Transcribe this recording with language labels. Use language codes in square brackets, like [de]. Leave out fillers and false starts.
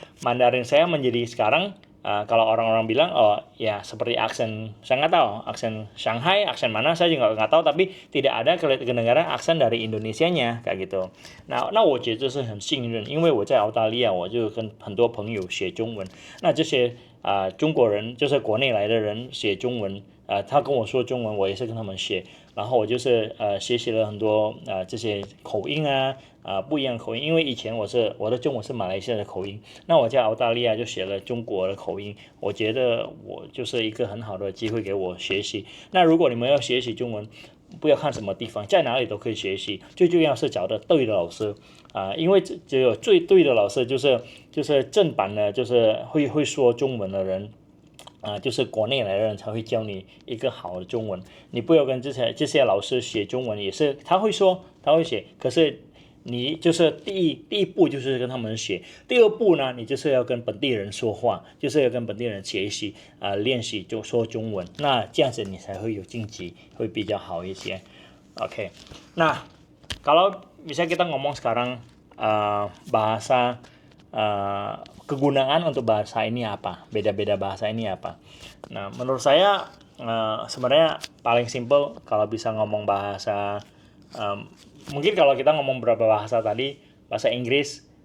[id] Mandarin saya menjadi sekarang kalau orang-orang bilang oh ya seperti aksen, saya nggak tahu aksen Shanghai, aksen mana saya juga nggak tahu, tapi tidak ada kedengaran aksen dari Indonesianya kayak gitu. [zh] Nah，我觉得是很幸运，因为我在澳大利亚，我就跟很多朋友学中文。那这些中国人就是国内来的人写中文。他跟我说中文，我也是跟他们学，然后我就是学习了很多这些口音啊，不一样的口音，因为以前我的中文是马来西亚的口音，那我在澳大利亚就学了中国的口音，我觉得我就是一个很好的机会给我学习。那如果你们要学习中文，不要看什么地方，在哪里都可以学习，最重要是找到对的老师因为只有最对的老师就是正版的，就是会说中文的人。就是国内来的人才会教你一个好的中文，你不要跟这些老师学中文，也是他会说他会写，可是你就是第一步就是跟他们学，第二步呢，你就是要跟本地人说话，就是要跟本地人学习练习就说中文，那这样子你才会有晋级，会比较好一些。 [id] Oke, nah kalau bisa kita ngomong sekarang bahasa kegunaan untuk bahasa ini apa? Beda-beda bahasa ini apa? Nah, menurut saya sebenarnya paling simple kalau bisa ngomong bahasa mungkin kalau kita ngomong berapa bahasa tadi, bahasa Inggris.